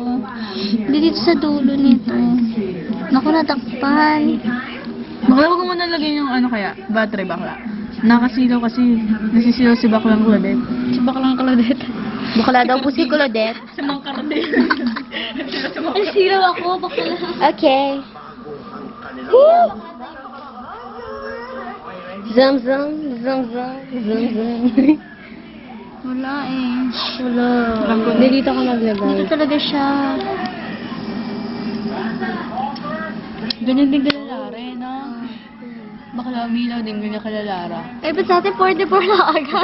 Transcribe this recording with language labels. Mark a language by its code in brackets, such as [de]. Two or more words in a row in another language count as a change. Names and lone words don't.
[tl] Dito sa dulo nito. Naku, natakpan. Bakla, huwag mo nalagyan yung ano kaya? Battery, bakla. Nakasilaw kasi. Nasisilaw si baklang Claudette. Si baklang Claudette. Bakla daw po si Claudette. Si Mang Carde. Ay, silaw ako. Bakla. Okay. Woo! Zum zum, zum zum, zum zum. Wala eh. Wala. Hindi dito ka maglagay. Dito talaga siya. Ganyan din kalalara eh, no? Bakla, umilaw din ganyan kalalara. Eh, ba't sa atin 44 lang agad?